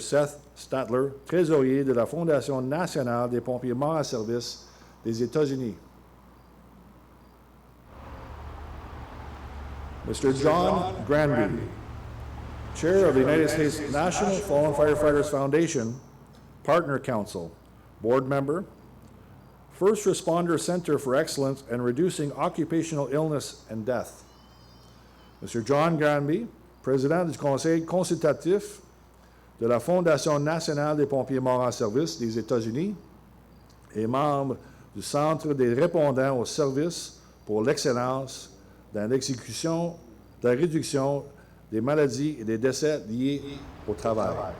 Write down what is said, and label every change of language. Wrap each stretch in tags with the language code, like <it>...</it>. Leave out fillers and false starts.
<fr>Seth Statler, Trésorier de la Fondation nationale des pompiers morts en service des États-Unis.</fr> <en>Mr. John Granby, Chair of the United States National Fallen Firefighters Foundation, Partner Council, Board Member, First Responder Center for Excellence in Reducing Occupational Illness and Death. Mr.</en> <fr>John Granby, Président du Conseil consultatif de la Fondation nationale des pompiers morts en service des États-Unis et membre du Centre des répondants au service pour l'excellence dans l'exécution de la réduction des maladies et des décès liés au travail.</fr>